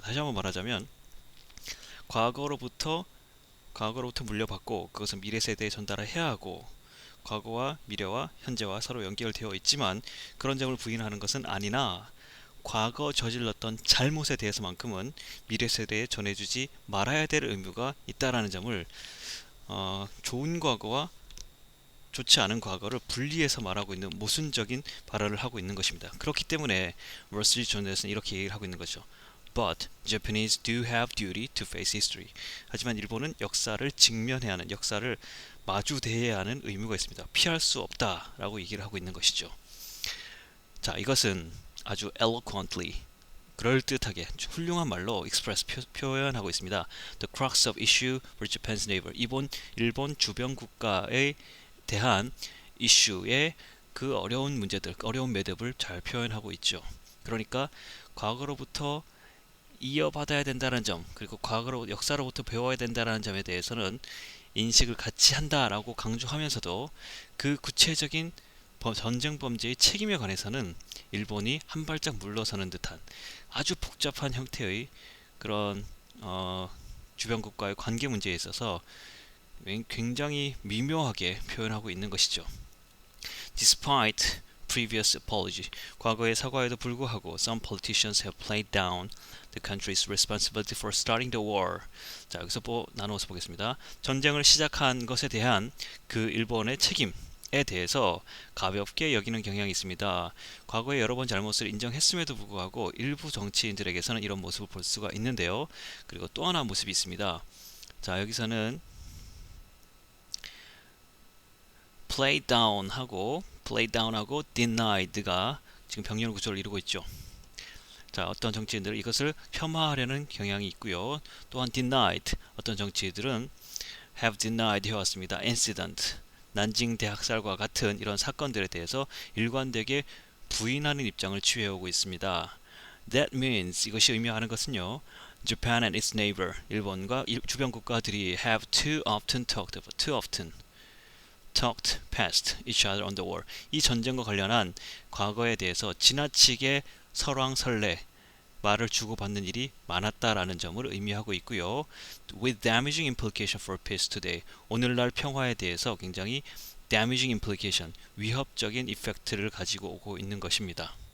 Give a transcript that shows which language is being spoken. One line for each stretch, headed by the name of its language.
Korean: 다시 한번 말하자면 과거로부터 물려받고 그것은 미래 세대에 전달해야 하고 과거와 미래와 현재와 서로 연결되어 있지만 그런 점을 부인하는 것은 아니나 과거 저질렀던 잘못에 대해서만큼은 미래 세대에 전해주지 말아야 될 의무가 있다라는 점을 좋은 과거와 좋지 않은 과거를 분리해서 말하고 있는 모순적인 발언을 하고 있는 것입니다. 그렇기 때문에 월스트리트저널에서는 이렇게 얘기를 하고 있는 거죠.
English: But Japanese do have duty to face history.
Korean: 하지만 일본은 역사를 직면해야 하는, 역사를 마주대해야 하는 의무가 있습니다. 피할 수 없다라고 얘기를 하고 있는 것이죠. 자, 이것은 아주 eloquently, 그럴듯하게 훌륭한 말로 express 표현하고 있습니다.
English: The crux of issue for Japan's neighbor.
Korean: 일본 주변 국가에 대한 이슈의 그 어려운 문제들, 어려운 매듭을 잘 표현하고 있죠. 그러니까 과거로부터 이어받아야 된다는 점, 그리고 역사로부터 배워야 된다는 점에 대해서는 인식을 같이 한다라고 강조하면서도 그 구체적인 전쟁 범죄의 책임에 관해서는 일본이 한 발짝 물러서는 듯한 아주 복잡한 형태의 그런 주변 국가의 관계 문제에 있어서 굉장히 미묘하게 표현하고 있는 것이죠.
English: Despite previous apology,
Korean: 과거의 사과에도 불구하고
English: some politicians have played down the country's responsibility for starting the war.
Korean: 자, 여기서 나누어서 보겠습니다. 전쟁을 시작한 것에 대한 그 일본의 책임에 대해서 가볍게 여기는 경향이 있습니다. 과거에 여러 번 잘못을 인정했음에도 불구하고 일부 정치인들에게서는 이런 모습을 볼 수가 있는데요. 그리고 또 하나 모습이 있습니다. 자, 여기서는 play down하고 denied가 지금 병렬 구조를 이루고 있죠. 자, 어떤 정치인들은 이것을 폄하하려는 경향이 있고요. 또한 denied, 어떤 정치인들은 have denied 해왔습니다. incident, 난징 대학살과 같은 이런 사건들에 대해서 일관되게 부인하는 입장을 취해오고 있습니다.
English: That means,
Korean: 이것이 의미하는 것은요,
English: Japan and its neighbor,
Korean: 일본과 주변 국가들이
English: have too often talked past each other on the war.
Korean: 이 전쟁과 관련한 과거에 대해서 지나치게 설왕설래 말을 주고받는 일이 많았다라는 점을 의미하고 있고요.
English: With damaging implication for peace today.
Korean: 오늘날 평화에 대해서 굉장히
English: damaging implication,
Korean: 위협적인 이펙트를 가지고 오고 있는 것입니다.